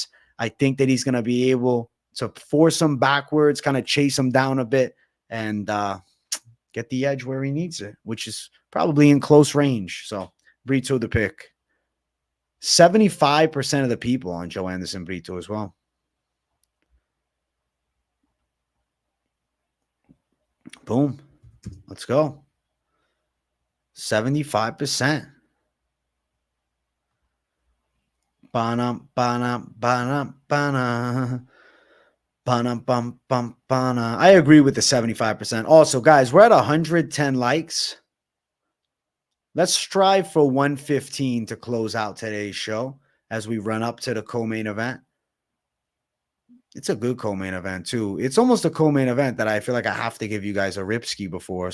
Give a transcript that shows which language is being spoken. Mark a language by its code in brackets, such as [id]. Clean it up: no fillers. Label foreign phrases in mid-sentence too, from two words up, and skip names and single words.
[en] I think that he's going to be able to force him backwards, kind of chase him down a bit, and get the edge where he needs it, which is probably in close range. So Brito the pick. 75% of the people on Joanderson Brito as well. Boom. Let's go. 75%. Ba-na, ba-na, ba-na, ba-na. Ba-na, bum, bum, ba-na. I agree with the 75%. Also, guys, we're at 110 likes. Let's strive for 115 to close out today's show as we run up to the co-main event. It's a good co-main event, too. It's almost a co-main event that I feel like I have to give you guys a ripski before.